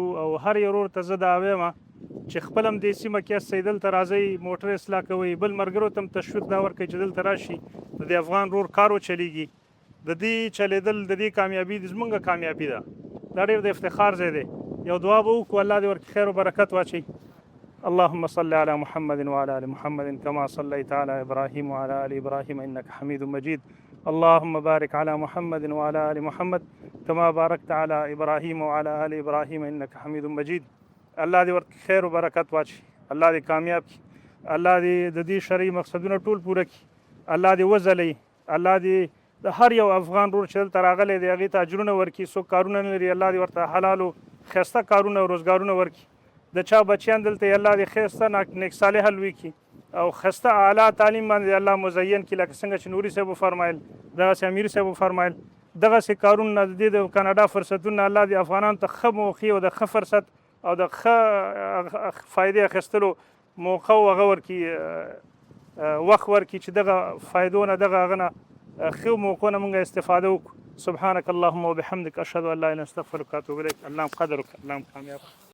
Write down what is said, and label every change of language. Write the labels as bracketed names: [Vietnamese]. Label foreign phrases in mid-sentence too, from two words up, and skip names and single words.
[Pashto] او هر یو ورور ته زه دا وایم چې خپل هم دې سیمه کې هستئ، دلته راځئ، موټر اصلاح کوئ، بل ملګرو ته هم تشویق دا ورکوئ چې دلته راشي، د دې افغان ورور کار وچلېږي. د دې چلېدل د دې کامیابي زموږ کامیابي ده. دا ډېر د افتخار ځای دی. یو دعا به وکړو، الله دې ورکړي خیر و برکت واچوي. [Arabic] اللهم صل على محمد وعلى ال محمد كما صليت على ابراهيم وعلى ال ابراهيم انك حميد مجيد. اللهم بارك على محمد وعلى ال محمد كما باركت على ابراهيم وعلى ال ابراهيم انك حميد مجيد. [Pashto] الله دې ورکړي خیر و برکت واچوي، الله دې کامیاب کړي، الله دې د دې شرعي مقصدونه ټول پوره کړي، الله دې وځلوي، الله دې د هر یو افغان ورور چې دلته راغلی دی هغې ته اجرونه ورکړي. څوک کارونه نه لري، الله دې ورته حلالو ښایسته کارونه او روزګارونه ورکړي. د چا بچیان دلته الله دې ښایسته نیک صالحه لوی کړي او ښایسته اعلی تعلیم باندې الله مزین کړي، لکه څنګه چې نوري صاحب وفرمایل، دغسې امیر صاحب وفرمایل. دغسې کارونه د دې د کاناډا فرصتونه الله دې افغانانو ته ښه موقع او د ښه فرصت او د ښه فایدې اخیستلو موقع او هغه ورکړي، وخت ورکړي چې دغه فایدو نه دغه هغه نه ښه موقعو نه مونږ استفاده وکړو. [Arabic] سبحانک اللهم وبحمدک اشهد ان لا اله الا انت استغفرک واتوب الیک. [Pashto] الله هم قدر وکړه، الله هم کامیاب